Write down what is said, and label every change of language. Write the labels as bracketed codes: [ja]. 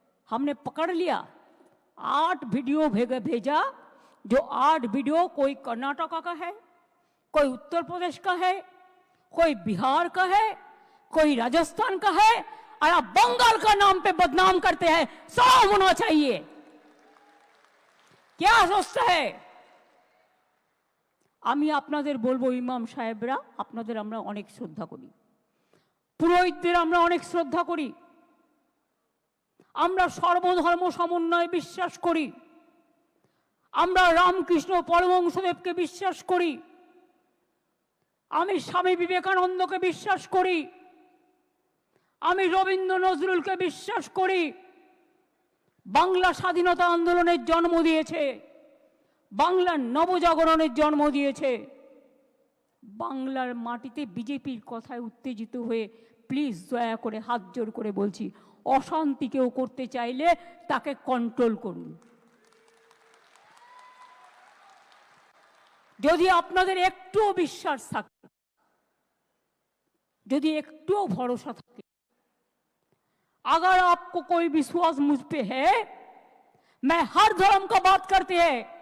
[hi] हमने पकड़ लिया, 8 वीडियो भेजा, जो 8 वीडियो कोई कर्नाटका का है, कोई उत्तर प्रदेश का है, कोई बिहार का है, कोई राजस्थान का है, और आप बंगाल का नाम पे बदनाम करते हैं। सब होना चाहिए, क्या सोचता है? [bn] আমি আপনাদের বলবো, ইমাম সাহেবরা, আপনাদের আমরা অনেক শ্রদ্ধা করি, পুরোহিতদের আমরা অনেক শ্রদ্ধা করি, আমরা সর্বধর্ম সমন্বয়ে বিশ্বাস করি, আমরা রামকৃষ্ণ পরমহংসদেবকে বিশ্বাস করি, আমি স্বামী বিবেকানন্দকে বিশ্বাস করি, আমি রবীন্দ্র নজরুলকে বিশ্বাস করি। বাংলা স্বাধীনতা আন্দোলনের জন্ম দিয়েছে, বাংলার নবজাগরণের জন্ম দিয়েছে। বাংলার মাটিতে বিজেপির কথায় উত্তেজিত হয়ে প্লিজ দয়া করে হাত জোর করে বলছি, অশান্তি কেউ করতে চাইলে তাকে কন্ট্রোল করুন। যদি আপনাদের একটুও বিশ্বাস থাকে, যদি একটুও ভরসা থাকে, [hi] अगर आपको कोई विश्वास मुझ पे है, मैं हर धर्म का बात करते हैं।